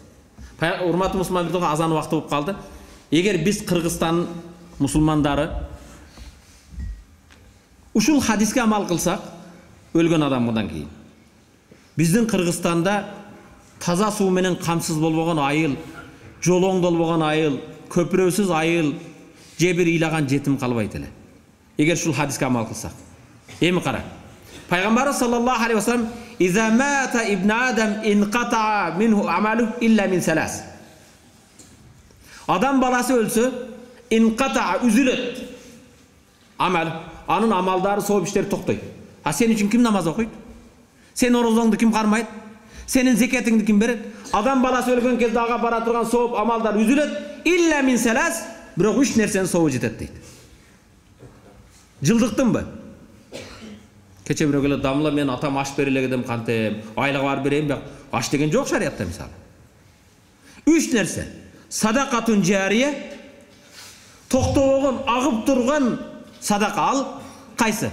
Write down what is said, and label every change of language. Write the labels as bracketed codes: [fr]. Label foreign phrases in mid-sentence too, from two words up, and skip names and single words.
[ky] Урматтуу мусулмандар, азан убакыты болуп калды. Эгер биз Кыргызстан мусулмандары ушул хадиске амал кылсак, өлгөн адам мындан кийин. Биздин Кыргызстанда таза суу менен камсыз болбогон айыл, жолоң болбогон айыл, көпүрөсүз айыл, же бир ыйлаган жетим калбайт эле. Эгер ушул хадиске амал кылсак. Эми кара. [ar] Пайгамбар صلى الله عليه وسلم إذا مات ابن آدم انقطع عنه عمله إلا من ثلاث." [ky] Адам баласы өлсө, инқатаа үзүлөт. Амал, анын амалдары, сооп иштери токтойт. А сен үчүн ким намаз окуйт? Сен орозоңду ким кармайт? Сенин зекетиңди ким берет? Адам баласы өлгөн кезде ага бара турган сооп амалдар үзүлөт. [ar] إلا من ثلاث, [ky] бирок 3 нерсенин сообу жетет дейт. Жылдыктынбы? Кече бирөө келет, дамла мен атам аш береле дедим, кантем, айлык бар берейин, бирок аш деген жок шариятта мисалы. 3 нерсе. [ar] صدقة جارية, [ky] токтобогон, агып турган садака ал, кайсы?